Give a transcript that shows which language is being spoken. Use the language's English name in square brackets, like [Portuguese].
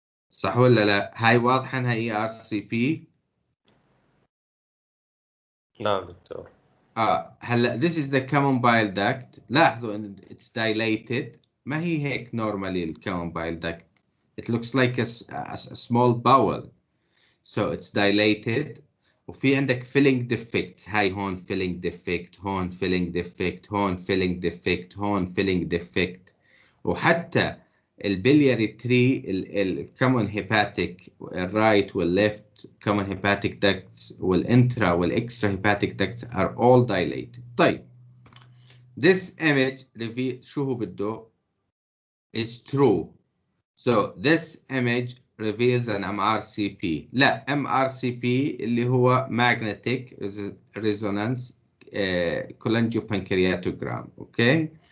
[Arabic] صح ولا لا؟ هاي واضحة انها ERCP؟ نعم دكتور. [English] هلا this is the common bile duct. [Arabic] لاحظوا ان [English] it's dilated. [Arabic] ما هي هيك [English] normally the common bile duct. It looks like a small bowel. So it's dilated. [Arabic] وفي عندك [English] filling defects. [Arabic] هاي هون filling defect، هون filling defect، هون filling defect، هون filling defect. [English] وحتى البلياري تري الكومن هيباتيك الرايت والليفت common hepatic ducts والانترا والاكسترا hepatic ducts are all dilated. طيب this image reveals [Arabic] شو هو بده [English] is true. So this image reveals an MRCP. لا MRCP [Arabic] اللي هو [English] magnetic resonance cholangiopancreatogram. Okay.